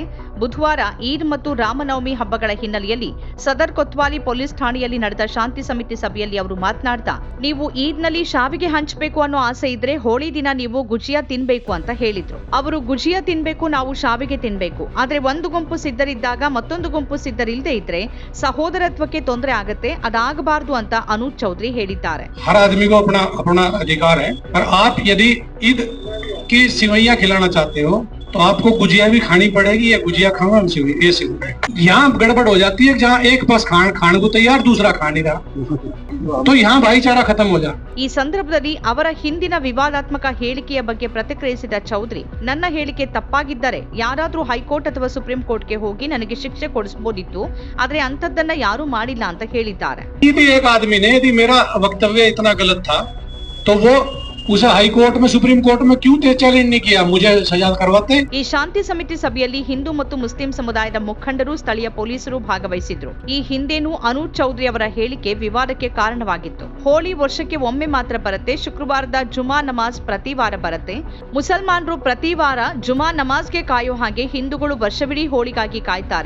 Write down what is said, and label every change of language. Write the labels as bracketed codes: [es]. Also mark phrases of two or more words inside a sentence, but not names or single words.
[kn] ಬುಧವಾರ ಈದ್ ಮತ್ತು ರಾಮನವಮಿ ಹಬ್ಬಗಳ ಹಿನ್ನೆಲೆಯಲ್ಲಿ ಸದರ್ ಕೊತ್ವಾಲಿ ಪೊಲೀಸ್ ಠಾಣೆಯಲ್ಲಿ ನಡೆದ ಶಾಂತಿ ಸಮಿತಿ ಸಭೆಯಲ್ಲಿ ಅವರು ಮಾತನಾಡ್ತಾ, ನೀವು ಈದ್ನಲ್ಲಿ ಶಾವಿಗೆ ಹಂಚಬೇಕು ಅನ್ನೋ ಆಸೆ ಇದ್ರೆ ಹೋಳಿ ದಿನ ನೀವು ಗುಜಿಯಾ ತಿನ್ಬೇಕು ಅಂತ ಹೇಳಿದ್ರು. ಅವರು ಗುಜಿಯಾ ತಿನ್ಬೇಕು, ನಾವು ಶಾವಿಗೆ ತಿನ್ಬೇಕು, ಆದ್ರೆ ಒಂದು ಗುಂಪು ಸಿದ್ಧರಿದ್ದಾಗ ಮತ್ತೊಂದು ಗುಂಪು ಸಿದ್ಧರಿಲ್ಲದೆ ಇದ್ರೆ ಸಹೋದರತ್ವಕ್ಕೆ ತೊಂದರೆ ಆಗತ್ತೆ, ಅದಾಗಬಾರದು ಅಂತ ಅನುಜ್ ಚೌಧರಿ ಹೇಳಿದ್ದಾರೆ. [hi] हर आदमी को अपना अपना अधिकार है, पर आप यदि ईद की सिवैया खिलाना चाहते हो तो आपको गुजिया भी खानी पड़ेगी, या गुजिया खाओ ये सिवैया। यहाँ गड़बड़ हो जाती है, जहाँ एक पास खाने को तैयार, दूसरा खा नहीं रहा, तो यहाँ भाईचारा खत्म हो जाए. [kn] ಈ ಸಂದರ್ಭದಲ್ಲಿ ಅವರ ಹಿಂದಿನ ವಿವಾದಾತ್ಮಕ ಹೇಳಿಕೆಯ ಬಗ್ಗೆ ಪ್ರತಿಕ್ರಿಯಿಸಿದ ಚೌಧರಿ, ನನ್ನ ಹೇಳಿಕೆ ತಪ್ಪಾಗಿದ್ದರೆ ಯಾರಾದ್ರೂ ಹೈಕೋರ್ಟ್ ಅಥವಾ ಸುಪ್ರೀಂ ಕೋರ್ಟ್ಗೆ ಹೋಗಿ ನನಗೆ ಶಿಕ್ಷೆ ಕೊಡಿಸಬಹುದಿತ್ತು, ಆದ್ರೆ ಅಂತದ್ದನ್ನ ಯಾರೂ ಮಾಡಿಲ್ಲ ಅಂತ ಹೇಳಿದ್ದಾರೆ. [hi] एक आदमी ने यदि मेरा वक्तव्य इतना गलत था तो वो उसे हाई कोर्ट में सुप्रीम कोर्ट में क्यों चैलेंज नहीं किया, मुझे सजा करवाते. [kn] ಈ ಶಾಂತಿ ಸಮಿತಿ ಸಭೆಯಲ್ಲಿ ಹಿಂದೂ ಮತ್ತು ಮುಸ್ಲಿಂ ಸಮುದಾಯದ ಮುಖಂಡರು, ಸ್ಥಳೀಯ ಪೊಲೀಸರು ಭಾಗವಹಿಸಿದ್ರು. ಈ ಹಿಂದೆನೂ ಅನುಜ್ ಚೌಧರಿ ಅವರ ಹೇಳಿಕೆ ವಿವಾದಕ್ಕೆ ಕಾರಣವಾಗಿತ್ತು. ಹೋಳಿ ವರ್ಷಕ್ಕೆ ಒಮ್ಮೆ ಮಾತ್ರ ಬರುತ್ತೆ, ಶುಕ್ರವಾರದ ಜುಮಾ ನಮಾಜ್ ಪ್ರತಿ ವಾರ ಬರುತ್ತೆ. ಮುಸಲ್ಮಾನರು ಪ್ರತಿ ವಾರ ಜುಮಾ ನಮಾಜ್ಗೆ ಕಾಯೋ ಹಾಗೆ ಹಿಂದೂಗಳು ವರ್ಷವಿಡೀ ಹೋಳಿಗಾಗಿ ಕಾಯ್ತಾರೆ.